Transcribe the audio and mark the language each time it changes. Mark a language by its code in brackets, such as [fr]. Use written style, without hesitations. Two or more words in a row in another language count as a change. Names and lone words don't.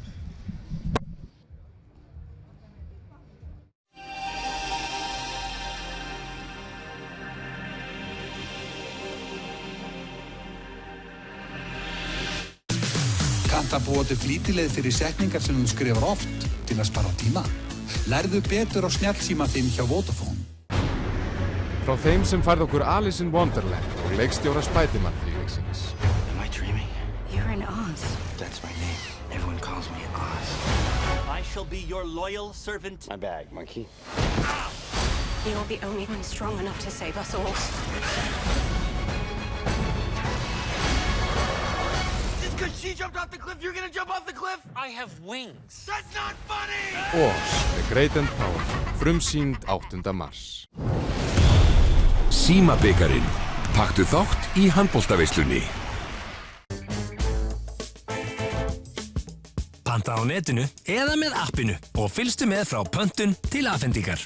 [is] Kannt að búa til flýtileið fyrir setningar sem þú skrifar oft til að spara tíma. Lærðu betur á snjallsíma þinn hjá Vodafone. Frá þeim sem færði okkur Alice in Wonderland og leikstjóra Spiderman-þríleiksins. [en] Am I dreaming? You're in Oz. That's my name. Everyone calls me Oz. I shall be your loyal servant. My bag, monkey. You're the only one strong enough to save us all. Just because she jumped off the cliff, you're gonna jump off the cliff? I have wings. That's not funny! Oz, The Great and Powerful, [is] frumsýnd 8. mars. Símabikarinn. Taktu þátt í handboltaveislunni. Panta á netinu eða með appinu og fylgstu með frá pöntun til afhendingar.